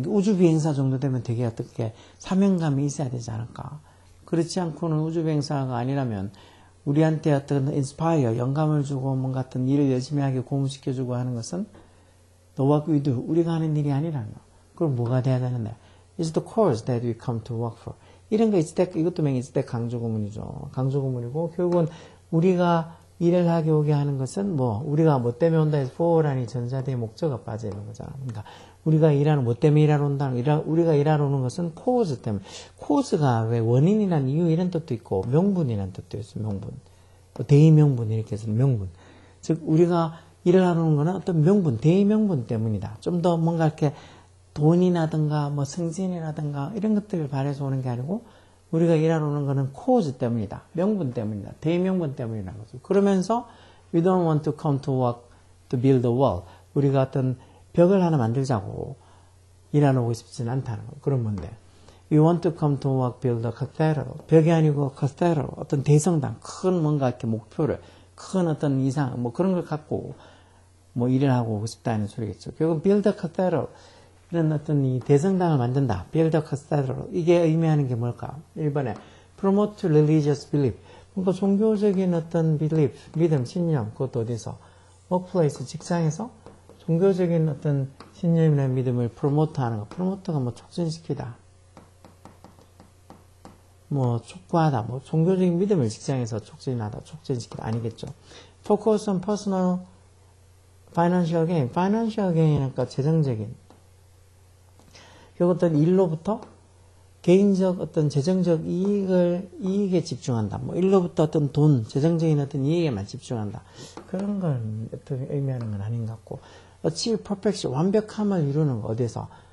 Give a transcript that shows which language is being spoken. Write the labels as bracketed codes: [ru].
[ko] 우주 비행사 정도 되면 되게 어떻게 사명감이 있어야 되지 않을까? 그렇지 않고는 우주 비행사가 아니라면 우리한테 어떤 인스파이어 영감을 주고 뭔가 어떤 일을 열심히 하게 고무시켜주고 하는 것은 [en] the work we do, [ko] 우리가 하는 일이 아니라는 거. 그럼 뭐가 돼야 되는데? [en] It's the course that we come to work for. [ko] 이런 거 it's that, 이것도 맨 it's that 강조구문이죠. 강조구문이고, 결국은 우리가 일을 하게 오게 하는 것은 뭐, 우리가 뭐 때문에 온다 해서 for라니 전자대의 목적어가 빠져 있는 거잖아. 그러니까, 우리가 일하는, 뭐 때문에 일하러 온다는, 우리가 일하러 오는 것은 cause 때문에. cause가 왜 원인이란 이유 이런 뜻도 있고, 명분이란 뜻도 있어요, 명분. 대의명분, 이렇게 해서 명분. 즉, 우리가 일을 하러 오는 거는 어떤 명분, 대의명분 때문이다. 좀 더 뭔가 이렇게 돈이라든가, 뭐 승진이라든가, 이런 것들을 바래서 오는 게 아니고, 우리가 일하러 오는 거는 cause 때문이다. 명분 때문이다. 대명분 때문이라는 거죠. 그러면서 [en] we don't want to come to work to build a wall. [ko] 우리가 어떤 벽을 하나 만들자고 일하러 오고 싶지는 않다는 거. 그런 건데. [en] We want to come to work build a cathedral. [ko] 벽이 아니고 cathedral. 어떤 대성당. 큰 뭔가 이렇게 목표를, 큰 어떤 이상, 뭐 그런 걸 갖고 뭐 일을 하고 오고 싶다는 소리겠죠. [en] 결국 build a cathedral. [ko] 이런 어떤 이 대성당을 만든다. [en] build a cathedral. [ko] 이게 의미하는 게 뭘까? [en] 1번에 promote religious belief. [ko] 뭔가 종교적인 어떤 belief, 믿음, 신념. 그것도 어디서? workplace, 직장에서 종교적인 어떤 신념이나 믿음을 promote 하는 거. promote가 뭐 촉진시키다. 뭐 촉구하다. 뭐 종교적인 믿음을 직장에서 촉진하다. 촉진시키다. 아니겠죠. [en] focus on personal financial gain. [ko] financial gain이니까 재정적인. 결국 어떤 일로부터 개인적 어떤 재정적 이익에 집중한다. 뭐 일로부터 어떤 돈, 재정적인 어떤 이익에만 집중한다. 그런 걸 어떤 의미하는 건 아닌 것 같고. [en] achieve perfection, [ko] 완벽함을 이루는 거, 어디서?